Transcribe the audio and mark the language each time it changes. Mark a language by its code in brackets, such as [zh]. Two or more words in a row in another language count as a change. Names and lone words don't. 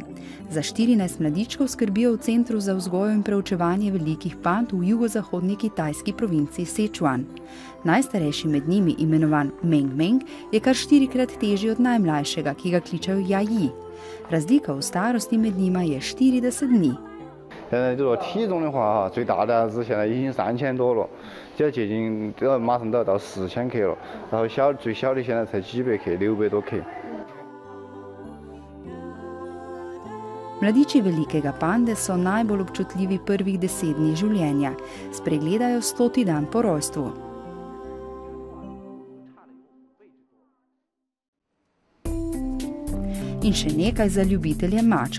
[sl] Za 14 mladičkov skrbijo v Centru za vzgojo in preučevanje velikih pand v jugozahodni kitajski provinciji Sichuan. Najstarejši med njimi, imenovan Meng Meng, je kar 4-krat težji od najmlajšega, ki ga kličejo Jaji. Razlika v starosti med njima je 40 dni. [zh] 现在就说体重的话哈，最大的是现在已经3000多了，就要接近马上都要到4000克了，然后最小的现在才几百克，600多克。 [sl] Mladiči velikega pande so najbolj občutljivi prvih 10 dni življenja. Spregledajo 100. dan po rojstvu. In še nekaj za ljubitelje mačk.